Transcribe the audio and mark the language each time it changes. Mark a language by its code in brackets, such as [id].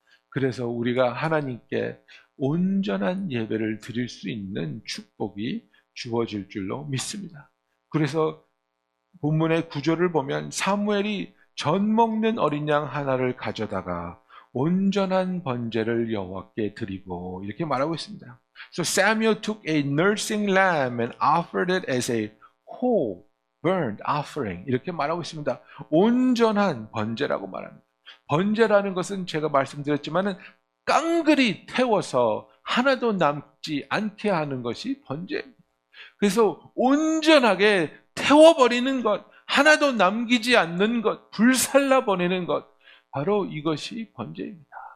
[ko] 그래서 우리가 하나님께 온전한 예배를 드릴 수 있는 축복이 주어질 줄로 믿습니다. 그래서 본문의 구절을 보면 사무엘이 전 먹는 어린 양 하나를 가져다가 온전한 번제를 여호와께 드리고 이렇게 말하고 있습니다. [en] So Samuel took a nursing lamb and offered it as a whole burnt offering. [ko] 이렇게 말하고 있습니다. 온전한 번제라고 말합니다. 번제라는 것은 제가 말씀드렸지만은 깡그리 태워서 하나도 남지 않게 하는 것이 번제입니다. 그래서 온전하게 태워버리는 것, 하나도 남기지 않는 것, 불살라 버리는 것, 바로 이것이 번제입니다.